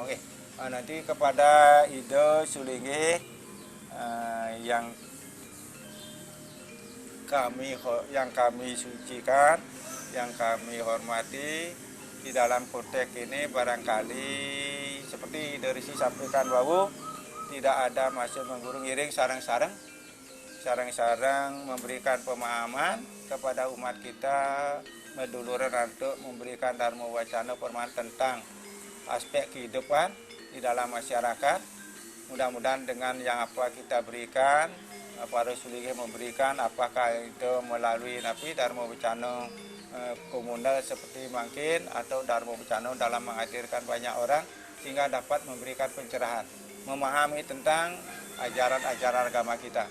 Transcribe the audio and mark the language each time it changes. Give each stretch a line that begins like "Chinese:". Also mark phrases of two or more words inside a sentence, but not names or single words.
Indonesian: Nanti kepada Ide Sulinggi yang kami sucikan, yang kami hormati, di dalam konteks ini barangkali seperti dari si sampaikan bahwa tidak ada maksud menggurung ngiring sarang-sarang memberikan pemahaman kepada umat kita meduluran untuk memberikan dharma wacana permahan tentang aspek kehidupan di dalam masyarakat. Mudah-mudahan dengan yang apa kita berikan, para Sulinggi memberikan, apakah itu melalui dharma wacana komunal seperti mungkin atau dharma wacana dalam menghadirkan banyak orang sehingga dapat memberikan pencerahan, memahami tentang ajaran-ajaran agama kita.